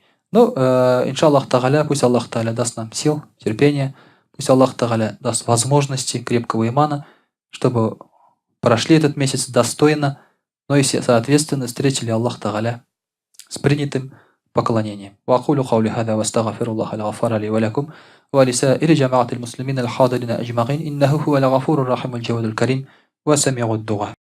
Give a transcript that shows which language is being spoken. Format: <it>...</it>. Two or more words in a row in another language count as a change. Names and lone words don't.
<ru>Ну,</ru> <ar>إن شاء الله تعالى,</ar> <ru>пусть Аллах тааля даст нам сил, терпения, пусть Аллах тааля даст возможности крепкого имана, чтобы прошли этот месяц достойно, но и, соответственно, встретили Аллах тааля с принятым поклонением.</ru> <ar>وأقول قولي هذا واستغفر الله الغفار لي ولكم ولسائر جماعة المسلمين الحاضرين أجمعين إنه هو الغفور الرحيم الجواد الكريم وسميع الدعاء.</ar>